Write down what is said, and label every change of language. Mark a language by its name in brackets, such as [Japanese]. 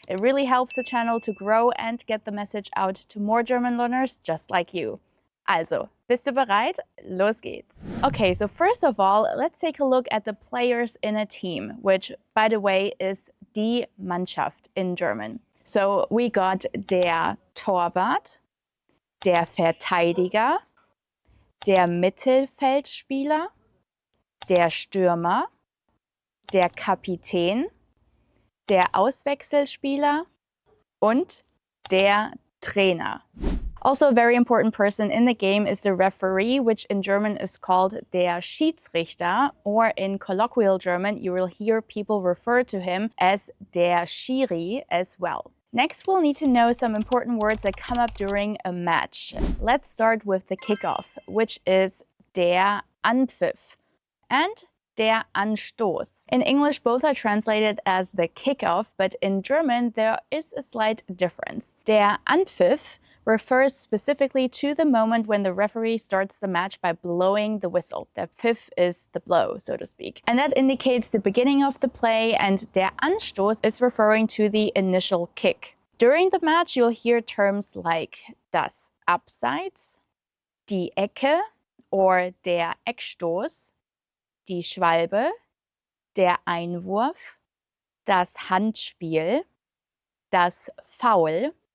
[English] It really helps the channel to grow and get the message out to more German learners just like you. [German] Also, bist du bereit? Los geht's. [English] Okay, so first of all, let's take a look at the players in a team, which, by the way, is die Mannschaft in German. So we got der Torwart, der Verteidiger, der Mittelfeldspieler, der Stürmer, der Kapitän, der Auswechselspieler und der Trainer. Also, a very important person in the game is the referee, which in German is called der Schiedsrichter, or in colloquial German, you will hear people refer to him as der Schiri as well. Next, we'll need to know some important words that come up during a match. Let's start with the kickoff, which is der Anpfiff and der Anstoß. In English, both are translated as the kickoff, but in German, there is a slight difference. Der Anpfiff refers specifically to the moment when the referee starts the match by blowing the whistle. Der Pfiff is the blow, so to speak. And that indicates the beginning of the play, and der Anstoß is referring to the initial kick. During the match, you'll hear terms like das Abseits, die Ecke, or der Eckstoß, die Schwalbe, der Einwurf, das Handspiel, das Foul.